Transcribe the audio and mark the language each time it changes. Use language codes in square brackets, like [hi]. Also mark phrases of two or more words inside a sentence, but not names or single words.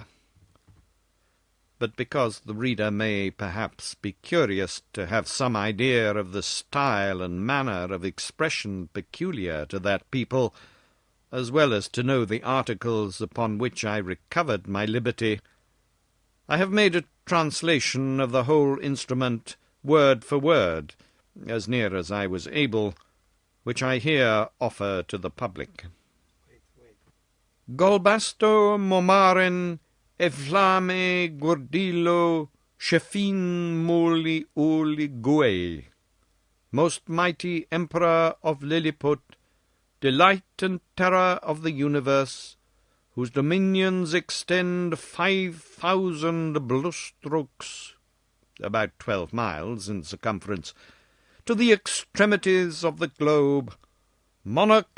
[en] But because the reader may perhaps be curious to have some idea of the style and manner of expression peculiar to that people, as well as to know the articles upon which I recovered my liberty, I have made a translation of the whole instrument word for word, as near as I was able, which I here offer to the public. Golbasto momaren eflame gordilo shefin muli uli gue, most mighty emperor of Lilliput, delight and terror of the universe, whose dominions extend 5,000 blustrokes, about 12 miles in circumference, to the extremities of the globe, monarch